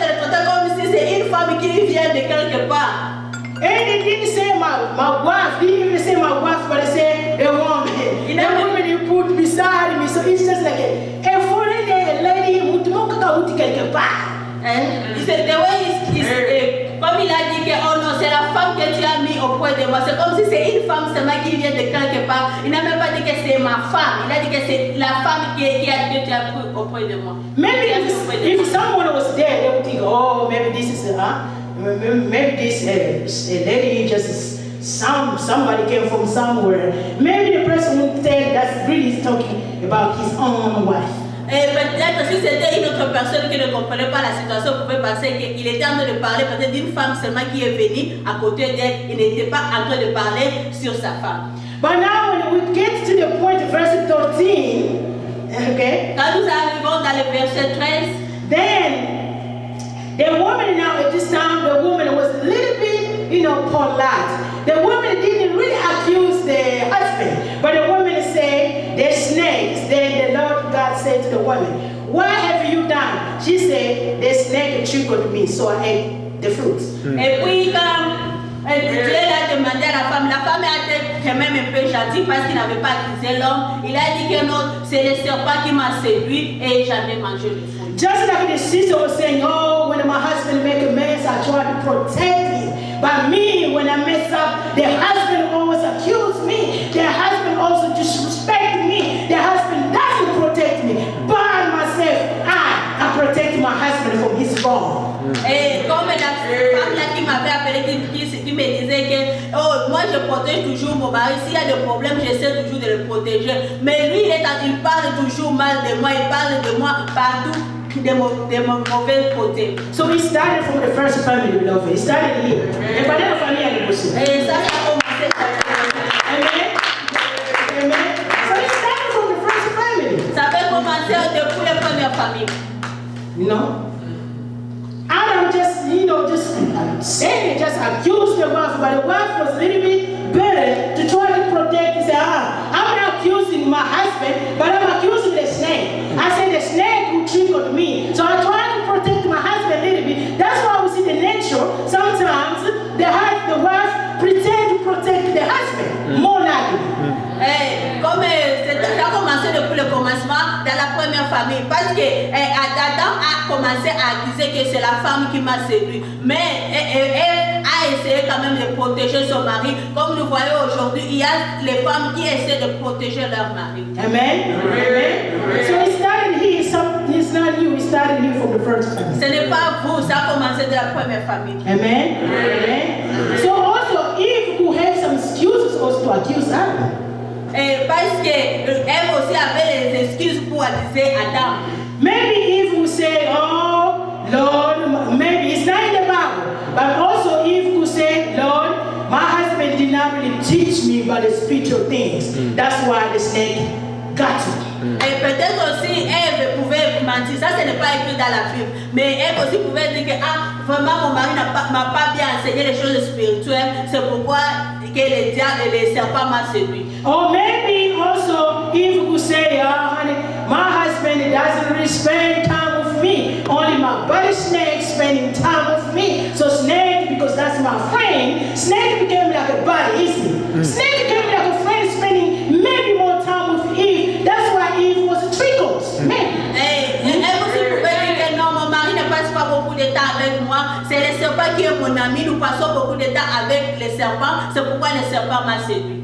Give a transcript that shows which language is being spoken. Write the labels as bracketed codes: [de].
[fr] Comme si c'est une femme qui vient de quelque part. [en] And it didn't say my wife, didn't even say my wife, but it said a woman. The woman you put beside me, so it's just like a foreign lady who [fr] quelque part. [en] The way [fr] comme il a dit que oh non, c'est la femme que tu as mis auprès de moi. C'est comme si c'est une femme seulement qui vient de quelque part. Il n'a même pas dit que c'est ma femme. Il a dit que c'est la femme que tu as pris auprès de moi. [en] Maybe if someone was there, they would think, oh, maybe this is maybe this lady just somebody came from somewhere. Maybe the person would think that's really talking about his own wife. [fr] Et peut-être si c'était une autre personne qui ne comprenait pas la situation, on pouvait penser qu'il était en train de parler peut-être d'une femme seulement qui est venue à côté d'elle. Il n'était pas en train de parler sur sa femme. [en] But now when we get to the point of verse 13, Okay? [fr] Quand nous arrivons dans le verset 13, [en] Then, the woman now at this time, the woman was a little bit, polite. The woman didn't really accuse the husband, but the woman said, the snakes. Then the Lord God said to the woman, what have you done? She said, the snake trickled me, so I ate the fruits. [fr] et puis quand Dieu a demandé à la femme a été quand même un peu gentille parce qu'il n'avait pas accusé l'homme. Il a dit que non, c'est le serpent qui m'a séduit et j'en ai mangé le fruit. [en] Just like the sister was saying, oh, when my husband make a mess, I try to protect him. But me, when I mess up, the husband always accuse me. The husband also disrespect me. The husband doesn't protect me. By myself, I protect my husband from his wrong. [fr] Et comme la femme là qui m'avait appelé, qui me disait que oh, moi je protège toujours mon mari, s'il y a des problèmes, j'essaie toujours de le protéger. Mais lui, il parle toujours mal de moi, il parle de moi partout. De mon mauvais côté. [en] So he started from the first family, beloved. He started here. [fr] Et pas de la famille à l'époque. Et ça a commencé. Amen. Amen. [en] So he started from the first family. [fr] Ça avait commencé depuis les premières familles. [en] You know? Adam just saying it, just accused the wife, but the wife was a little bit better to try to protect. He said, I'm not accusing my husband, but I'm accusing the snake. I said the snake who triggered me. So I try to protect my husband a little bit. That's why we see the nature. Sometimes the wife pretend to protect the husband more likely. [fr] Comme ça a commencé depuis le commencement dans la première famille, parce que Adam a commencé à accuser que c'est la femme qui m'a séduit, mais elle a essayé quand même de protéger son mari. Comme nous voyons aujourd'hui, il y a les femmes qui essaient de protéger leur mari. [en] Amen. Amen. So he started here. It's not you. He started here from the first family. [fr] Ce n'est pas vous, ça a commencé de la première famille. Amen. Amen. [en] So also, Eve could have some excuses also to accuse Adam. [fr] Parce qu'elle aussi avait les excuses pour accuser Adam. [en] Maybe Eve would say, oh, Lord, maybe it's not in the Bible. But also Eve could say, Lord, my husband did not really teach me about the spiritual things. That's why the snake got me. [fr] Et peut-être aussi Ève pouvait mentir, ça ce n'est pas écrit dans la Bible, mais Ève aussi pouvait dire que vraiment mon mari m'a pas bien enseigné les choses spirituelles, c'est pourquoi que le diable et les serpents m'ont séduit. [en] Or maybe also Eve could say, oh honey, my husband doesn't really spend time with me, only my buddy Snake spending time with me. So Snake, because that's my friend, Snake became like a buddy, isn't it? Snake became like a friend spending maybe more time with Eve. That's why Eve was trickled. [fr] Elle aussi pouvait dire que non, mon mari ne passe pas beaucoup de temps avec moi, c'est le serpent qui est mon ami, nous passons beaucoup de temps avec les serpents, c'est pourquoi le serpent m'a séduit.